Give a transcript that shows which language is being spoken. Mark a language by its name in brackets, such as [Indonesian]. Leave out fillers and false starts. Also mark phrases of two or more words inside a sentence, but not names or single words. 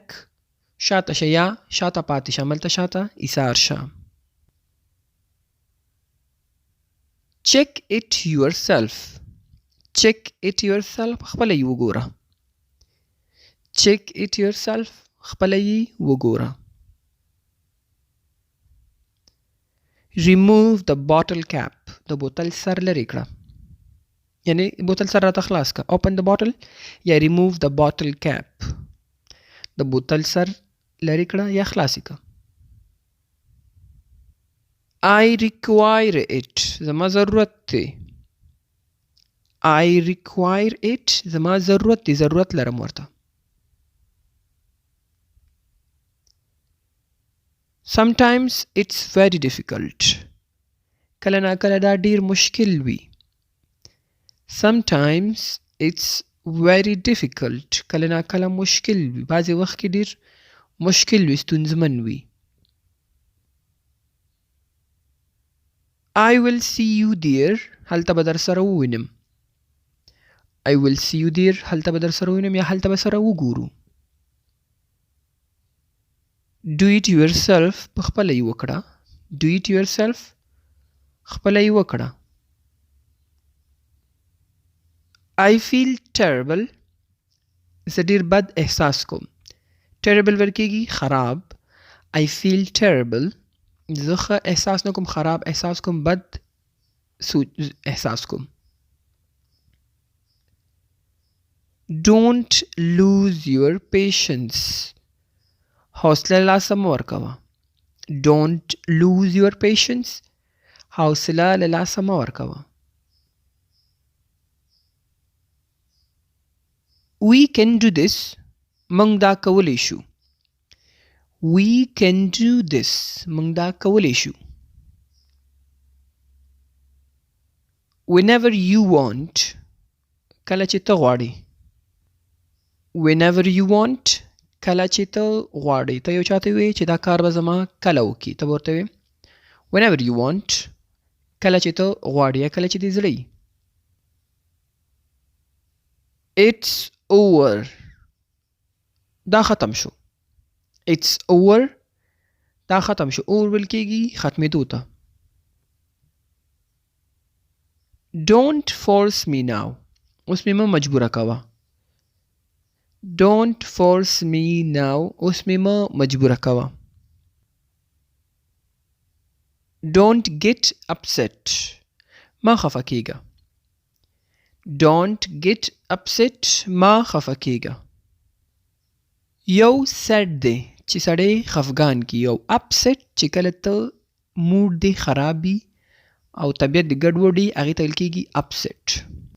[Pashto] شاته شه یا شاته پاتې شه. ملته شاته ایثار شه. [English] check it yourself. check it yourself [Pashto] خپله یې وګوره. [English] check it yourself [Pashto] خپله یې وګوره. [English] remove the bottle cap. [Pashto] د بوتل سر لرې کړه. یعنی بوتل سر راته خلاص کا. [English] open the bottle یا remove the bottle cap. [Pashto] د بوتل سر لرې کړه یا خلاصی کا. [English] I require it. [Pashto] زما ضرورت دی. [English] I require it. [Pashto] زما ضرورت دی. ضرورت لرم ورته. [English] Sometimes it's very difficult. [Pashto] کله نا کله دا ډیر مشکل وي. [English] Sometimes it's very difficult. [Pashto] کله نا کله مشکل وي. بعضې وخت کې ډیر مشکل وي. ستونزمن وي. [English] I will see you there. [Pashto] هلته به در سره ووینم. [English] I will see you there. [Pashto] هلته به در سره ووینم یا هلته به سره وګورو. [English] Do it yourself. [Pashto] خپله یې وکړه. [English] Do it yourself. [Pashto] خپله یې وکړه. [English] I feel terrible. [Pashto] زه ډیر بد احساس کوم. terrible ورکېږي خراب. [English] I feel terrible. [Pashto] زه ښه احساس نه کوم. خراب احساس کوم. بد احساس کوم. [English] Don't lose your patience. [Pashto] حوصله لاسه مه ورکوه. [English] Don't lose your patience. [Pashto] حوصله له لاسه مه ورکوه. [English] We can do this. [Pashto] موږ دا کولی شو. [English] We can do this. [Pashto] موږ دا کولی شو. [English] Whenever you want. [Pashto] کله چې ته غواړې. [English] Whenever you want. [Pashto] کله چې ته غواړې. ته یو چاته وې چې دا کار به زما کله وکړي. ته به ورته وې [English] whenever you want. [Pashto] کله چې ته غواړې یا کله چې دې زړه وي. [English] It's over. [Pashto] دا ختم شو. [English] It's over. [Pashto] دا ختم شو. over ویل کېږي ختمېدو ته. [English] Don't force me now. [Pashto] اوس مې مه مجبوره کوه. [English] Don't force me now. [Pashto] اوس مې مه مجبوره کوه. [English] Don't get upset. [Pashto] ما خفه کېږه. [English] Don't get upset. [Pashto] ما خفه کېږه. یو سیټ دی چې سړی خفګان کی. یو upset چې کله ته موډ دی خراب وي او طبیعت دی ګډوډ وي هغې ته ویل کېږي upset.